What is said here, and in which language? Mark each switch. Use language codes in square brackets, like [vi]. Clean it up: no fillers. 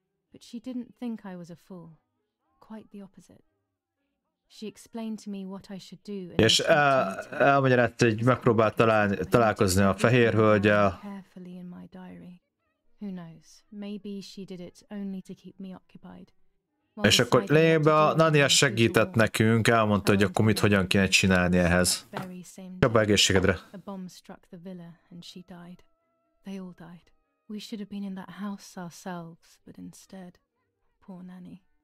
[en] But she didn't think I was a fool. Quite the opposite. She explained to me what I should do. [hu] És elmagyarázta, hogy megpróbált találkozni a fehér hölgyel. [en] Carefully in my diary. Who knows? Maybe she did it only to keep me occupied. [hu] És akkor lényegben a Nania segített nekünk, elmondta, hogy akkor mit hogyan kéne csinálni ehhez. Jobb egészségedre. [en] A bomb struck the villa and she died. They all died. We should have been in that house ourselves, but instead, poor Nanny.